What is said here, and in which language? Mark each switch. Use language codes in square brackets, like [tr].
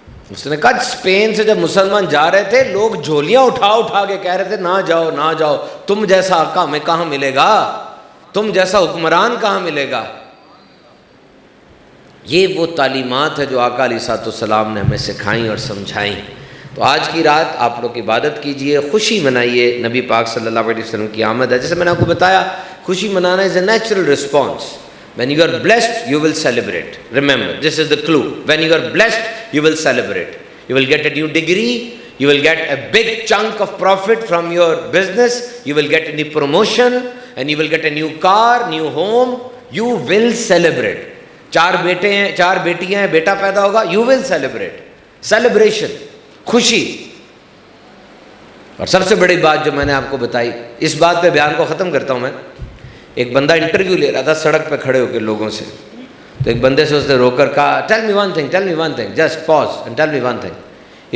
[ur] اس نے کہا اسپین سے جب مسلمان جا رہے تھے لوگ جھولیاں اٹھا کے کہہ رہے تھے نہ جاؤ نہ جاؤ, تم جیسا آقا ہمیں کہاں ملے گا, تم جیسا حکمران کہاں ملے گا. یہ وہ تعلیمات ہے جو آقا علیہ الصلوۃ والسلام نے ہمیں سکھائیں اور سمجھائیں. تو آج کی رات آپ لوگ عبادت کیجئے, خوشی منائیے. نبی پاک صلی اللہ علیہ وسلم کی آمد ہے. جیسے میں نے آپ کو بتایا خوشی منانا [en] is a natural response. When you are blessed, you will celebrate. Remember, this is the clue. When you are blessed, you will celebrate. You will get a new degree. You will get a big chunk of profit from your business. You will get a new promotion. And you will get a new car, new home. You will celebrate. [ur] 4 بیٹے ہیں, 4 بیٹیاں ہیں, بیٹا پیدا ہوگا. [en] You will celebrate. Celebration. خوشی. [ur] اور سب سے بڑی بات جو میں نے آپ کو بتائی, اس بات پہ بیان کو ختم کرتا ہوں میں. ایک بندہ انٹرویو لے رہا تھا سڑک پہ کھڑے ہو کے لوگوں سے. تو ایک بندے سے اس نے رو کر کہا [en] tell me one thing, [ur] just pause and tell me one thing.